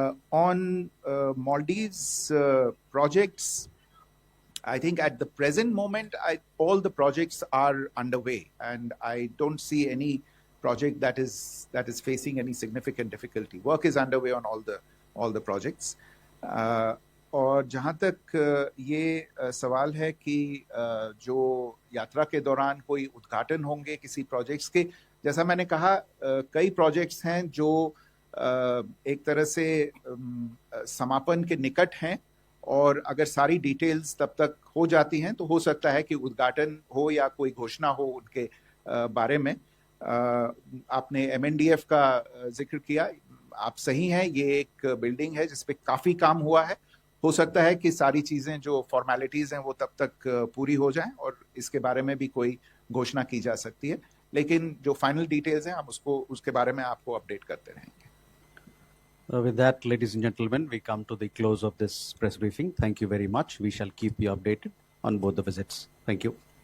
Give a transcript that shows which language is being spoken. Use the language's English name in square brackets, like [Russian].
[English] On Maldives projects, I think at the present moment, all the projects are underway, and I don't see any project that is facing any significant difficulty. Work is underway on all the projects. [Hindi] और जहाँ तक ये सवाल है कि जो यात्रा के दौरान कोई उद्घाटन होंगे किसी प्रोजेक्ट्स के, जैसा मैंने कहा, कई प्रोजेक्ट्स हैं जो एक तरह से समापन के निकट हैं, और अगर सारी डिटेल्स तब तक हो जाती हैं तो हो सकता है कि उद्घाटन हो या कोई घोषणा हो उनके बारे में. आपने MNDF का जिक्र किया, आप सही हैं, ये एक बिल्डिंग है जिसपे काफी काम हुआ है. हो सकता है कि सारी चीजें जो फॉर्मेलिटीज हैं वो तब तक पूरी हो जाएं और इसके बारे में भी कोई घोषणा की जा सकती है, लेकिन जो फाइनल डिटेल्स हैं हम उसके बारे में आपको अपडेट करते रहेंगे. [English] With that, ladies and gentlemen, we come to the close of this press briefing. Thank you very much. We shall keep you updated on both the visits. Thank you.